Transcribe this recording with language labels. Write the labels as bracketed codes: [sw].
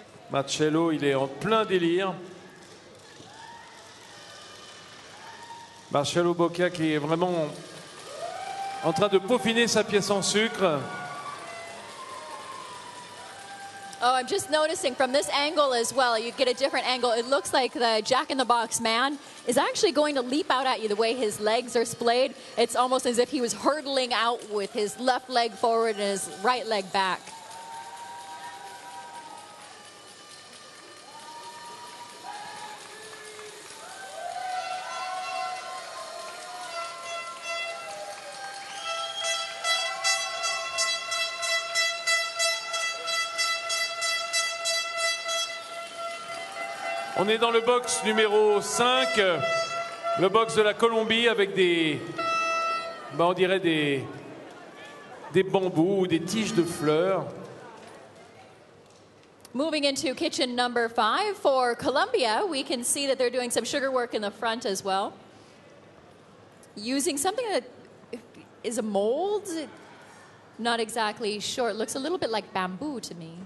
[fr] Marcello, il est en plein délire. Marcello Boccia qui est vraiment en train de peaufiner sa pièce en sucre. [en] Oh, I'm just noticing from this angle as well, you get a different angle. It looks like the jack-in-the-box man is actually going to leap out at you the way his legs are splayed. It's almost as if he was hurtling out with his left leg forward and his right leg back. [fr] On est dans le box numéro 5, le box de la Colombie avec on dirait des bambous ou des tiges de fleurs. [en] Moving into kitchen number 5 for Colombia, we can see that they're doing some sugar work in the front as well. Using something that is a mold. Not exactly sure. It looks a little bit like bamboo to me.